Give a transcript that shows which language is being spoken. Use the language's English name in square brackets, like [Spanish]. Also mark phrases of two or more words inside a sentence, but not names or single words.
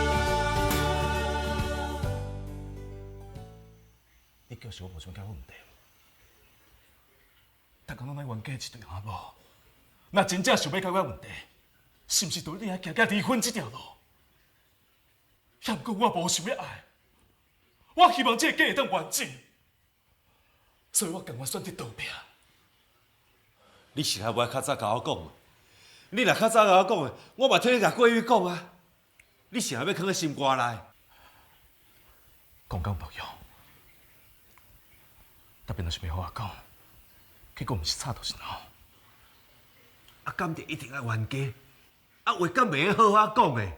[Min Nan Chinese] 你叫是我无想解决问题，但讲咱来冤家一对阿某，若真正想要解决问题，是毋是就你爱行离婚这条路？也毋过我无想要爱，我希望这个家会当完整，所以我甘愿选择逃避。你是还无较早甲我讲嘛？你若较早甲我讲的，我嘛替你甲过去讲啊。你是还要藏在心肝内？讲无用，特别若是袂好我讲，结果毋是吵就是闹。啊，敢就一定要冤家？啊，话敢袂好好讲的？